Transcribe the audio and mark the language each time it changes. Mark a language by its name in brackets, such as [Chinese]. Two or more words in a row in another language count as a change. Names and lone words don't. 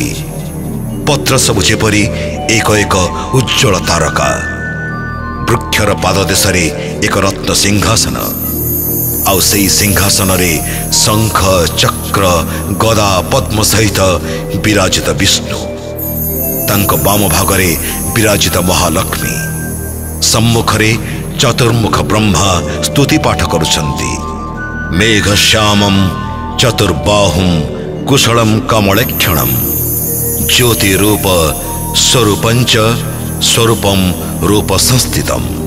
[Odia] ପତ୍ର ସବ ଯେପରି ଏକ ଏକ ଉଜ୍ଜ୍ୱଳ ତାରକା। ବୃକ୍ଷର ପାଦଦେଶରେ ଏକ ରତ୍ନ ସିଂହାସନ ଆଉ ସେଇ ସିଂହାସନ ରେ ଶଙ୍ଖ ଚକ୍ର ଗଦା ପଦ୍ମ ସହିତ ବିରାଜିତ ବିଷ୍ଣୁ। ତାଙ୍କ ବାମ ଭାଗରେ ବିରାଜିତ ମହାଲକ୍ଷ୍ମୀ। ସମ୍ମୁଖରେ ଚତୁର୍ମୁଖ ବ୍ରହ୍ମା ସ୍ତୁତି ପାଠ କରୁଛନ୍ତି। [Sanskrit] मेघश्यामं चतुर्बाहुं कुशलं कमलेक्षणं ज्योतिरूप स्वरूपञ्च स्वरूपं रूप संस्थितम्।